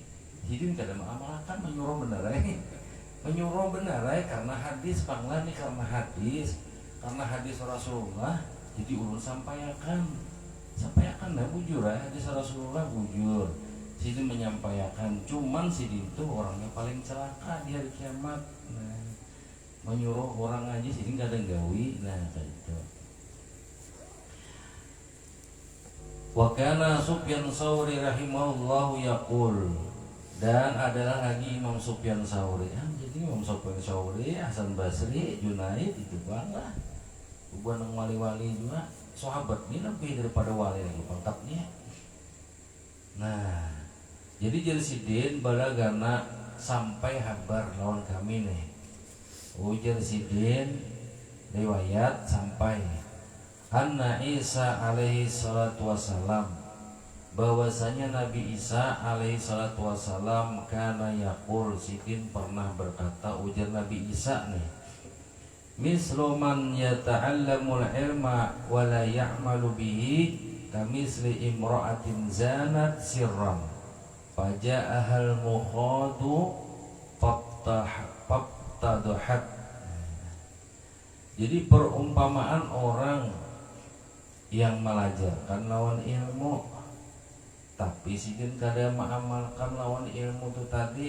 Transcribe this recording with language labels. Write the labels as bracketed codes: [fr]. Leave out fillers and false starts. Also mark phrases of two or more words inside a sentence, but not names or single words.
[bjn] Sidin kada mengamalkan menyuruh benar menyuruh benar karena hadis panglah nih karena hadis Rasulullah. Jadi ulun sampaikan lah bujur hadis Rasulullah bujur. Sidin menyampaikan, cuman sidin itu orangnya paling celaka di hari kiamat. Nah, menyuruh orang aja sidin gak ada gawi. [id] Nah kayak itu. [ar] وكان سفيان الثوري رحمه الله يقول, [id] dan adalah lagi Imam Sufyan Tsauri. Jadi Imam Sufyan Tsauri, Hasan Basri, Junaid itu bangga. Bukan wali-wali juga, sahabat ini lebih daripada wali lagi pangkatnya. [bjn] Nah, jadi sidin balagana sampai habar lawan kami nih. Ujar sidin riwayat sampai [ar] أن عيسى عليه الصلاة والسلام, [id] bahwasanya Nabi Isa [ar] عليه الصلاة والسلام كان يقول, [bjn] sidin pernah berkata, ujar Nabi Isa nih, [ar] مثل من يتعلم العلم ولا يعمل به كمثل امرأة زنت سرا فجاءها المخاض فافتضحت. [bjn] Jadi perumpamaan orang yang melajarkan lawan ilmu tapi sidin kada mengamalkan lawan ilmu itu tadi.